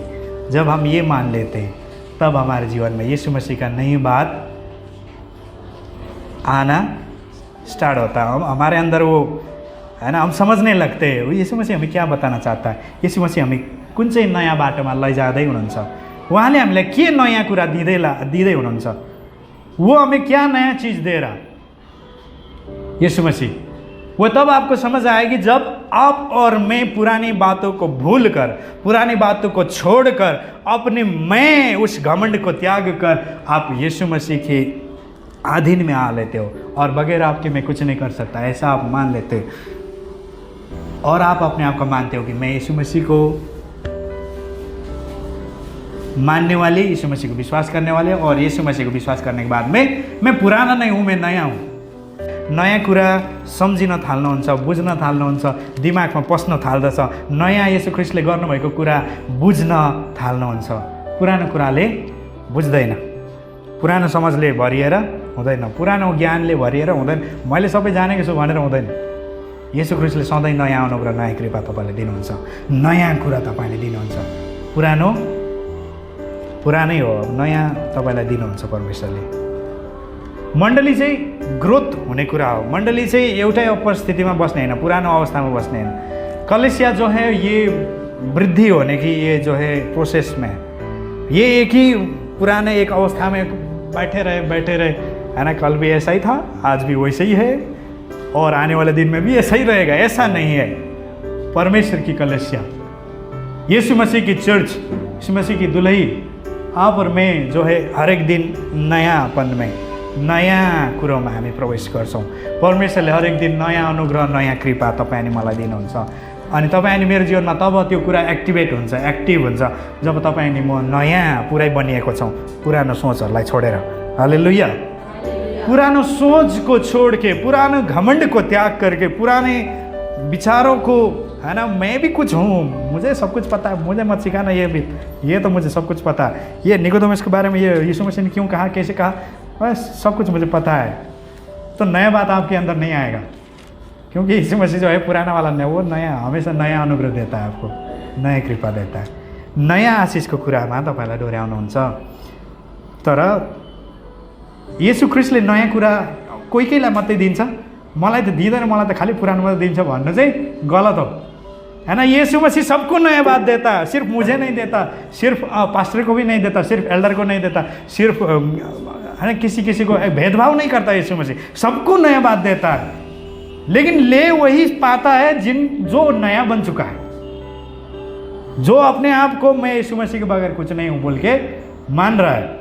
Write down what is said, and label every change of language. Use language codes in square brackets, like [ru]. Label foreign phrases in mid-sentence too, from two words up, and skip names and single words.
[hi] जब हम ये मान लेते हैं तब हमारे जीवन में यीशु मसीह का नई बात आना स्टार्ट होता है। हमारे अंदर वो, है ना, हम समझने लगते हैं वो यीशु मसीह हमें क्या बताना चाहता है, यीशु मसीह हमें [ne] कुन चाहिँ नयाँ बाटोमा लैजाँदै हुनुहुन्छ, उहाँले हामीलाई के नयाँ कुरा दिँदै हुनुहुन्छ, [hi] वो हमें क्या नया चीज़ दे रहा यीशु मसीह। वो तब आपको समझ आएगी जब आप और मैं पुरानी बातों को भूलकर, पुरानी बातों को छोड़कर, अपने मैं उस घमंड को त्याग कर आप यीशु मसीह के अधीन में आ लेते हो और बगैर आपके मैं कुछ नहीं कर सकता, ऐसा आप मान लेते हो। और आप अपने आप को मानते हो कि मैं यीशु मसीह को मानने वाले, यीशु मसीह को विश्वास करने वाले, और यीशु मसीह को विश्वास करने के बाद में मैं पुराना नहीं हूँ, मैं नया हूँ। [ne] नयाँ कुरा सम्झिन थाल्नुहुन्छ, बुझ्न थाल्नुहुन्छ, दिमागमा पस्न थाल्दछ, नयाँ यीशु ख्रीष्टले गर्नुभएको कुरा बुझ्न थाल्नुहुन्छ। पुरानो कुराले बुझ्दैन, पुरानो समझले भरिएर हुँदैन, पुरानो ज्ञानले भरिएर हुँदैन, मैले सबै जानेको छु भनेर हुँदैन। यीशु ख्रीष्टले सधैँ नयाँ अनुग्रह, नयाँ कृपा तपाईँले दिनुहुन्छ, नयाँ कुरा तपाईँले दिनुहुन्छ। पुरानै हो, नयाँ तपाईँलाई दिनुहुन्छ परमेश्वरले। मण्डली चाहिँ ग्रोथ हुने कुरा हो, मण्डली चाहिँ एउटै उपस्थितिमा बस्ने होइन, पुरानो अवस्थामा बस्ने होइन। [hi] कलेसिया जो है ये वृद्धि होने की, ये जो है प्रोसेस में, ये एक ही पुराने एक अवस्था में बैठे रहे, है ना। कल भी ऐसा ही था, आज भी वैसे ही है, और आने वाले दिन में भी ऐसा ही रहेगा। ऐसा नहीं है। परमेश्वर की कलेसिया, यीशु मसीह की चर्च, यीशु मसीह की दुल्ही, आप और मैं जो है हर एक दिन नयापन में, [ne] नयाँ कुरोमा हामी प्रवेश गर्छौँ। परमेश्वरले हरेक दिन नयाँ अनुग्रह नयाँ कृपा तपाईँ अनि मलाई दिनुहुन्छ। अनि तपाईँ अनि मेरो जीवनमा तब त्यो कुरा एक्टिभेट हुन्छ, एक्टिभ हुन्छ जब तपाईँ अनि म नयाँ पुरै बनिएको छौँ पुरानो सोचहरूलाई छोडेर। हालेलुया। [hi] पुरानो सोच को छोड़ के, पुरानो घमंड को त्याग करके, पुराने विचारों को, है ना, मैं भी कुछ हूँ, मुझे सब कुछ पता है, मुझे मत सिखाना ये तो मुझे सब कुछ पता है, ये निकोदेमस के बारे में ये यीशु मसीह ने क्यों कहा, कैसे कहा, बस सब कुछ मुझे पता है, तो नया बात आपके अंदर नहीं आएगा। क्योंकि यीशु मसीह जो है पुराना वाला नहीं, वो नया, हमेशा नया अनुग्रह देता है, आपको नया कृपा देता है, [ne] नयाँ आशिषको कुरामा तपाईँलाई डोर्याउनुहुन्छ। तर येशू ख्रिस्टले नयाँ कुरा कोही कोहीलाई मात्रै दिन्छ, मलाई त दिँदैन, मलाई त खालि पुरानो मात्रै दिन्छ भन्नु चाहिँ गलत हो, है ना। [hi] यीशु मसीह सबको नया बात देता है, सिर्फ मुझे नहीं देता, सिर्फ पास्टर को भी नहीं देता, सिर्फ एल्डर को नहीं देता, सिर्फ है ना किसी को भेदभाव नहीं करता यीशु मसीह, सबको नया बात देता है। लेकिन ले वही पाता है जो नया बन चुका है, जो अपने आप को मैं यीशु मसीह के बगैर कुछ नहीं हूँ बोल के मान रहा है।